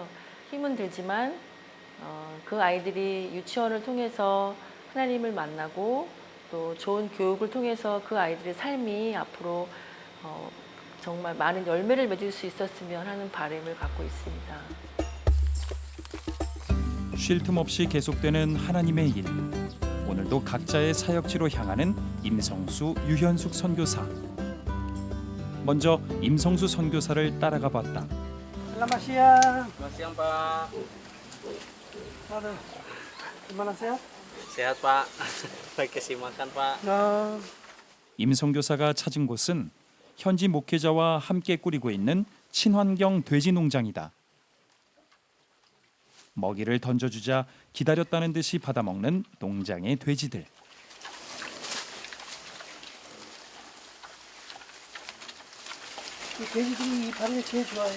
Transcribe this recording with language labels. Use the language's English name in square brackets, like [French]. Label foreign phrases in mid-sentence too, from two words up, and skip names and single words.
[Korean] 힘은 들지만 그 아이들이 유치원을 통해서 하나님을 만나고 또 좋은 교육을 통해서 그 아이들의 삶이 앞으로 정말 많은 열매를 맺을 수 있었으면 하는 바람을 갖고 있습니다. 쉴 틈 없이 계속되는 하나님의 일. 오늘도 각자의 사역지로 향하는 임성수, 유현숙 선교사. 먼저 임성수 선교사를 따라가 봤다. [Indonesian] Selamat siang. Selamat siang Pak. Halo. Gimana sehat? Sehat Pak. Baik kesimakan Pak. [Korean] 임 선교사가 찾은 곳은 현지 목회자와 함께 꾸리고 있는 친환경 돼지 농장이다. 먹이를 던져주자 기다렸다는 듯이 받아먹는 농장의 돼지들. 이 돼지들이 이 바리를 제일 좋아해요.